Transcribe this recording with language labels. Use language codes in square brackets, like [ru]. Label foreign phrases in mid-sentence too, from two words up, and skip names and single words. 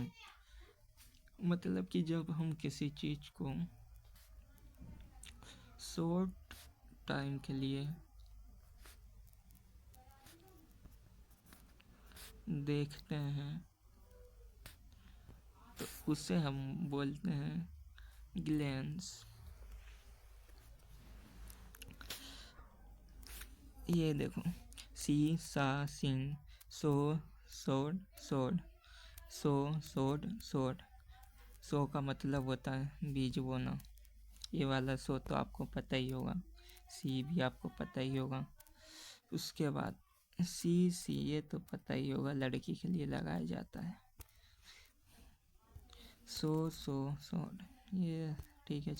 [hi] मतलब कि जब हम किसी चीज को [en] short time [hi] के लिए देखते हैं तो उसे हम बोलते हैं ग्लैंस। ये देखो, [en] see saw seen, sow sowed sowed, sow sowed sowed. [hi] सो का मतलब होता है बीज बोना। ये वाला सो तो आपको पता ही होगा, सी भी आपको पता ही होगा। उसके बाद सी ये तो पता ही होगा, लड़की के लिए लगाया जाता है। सोड, ये ठीक है।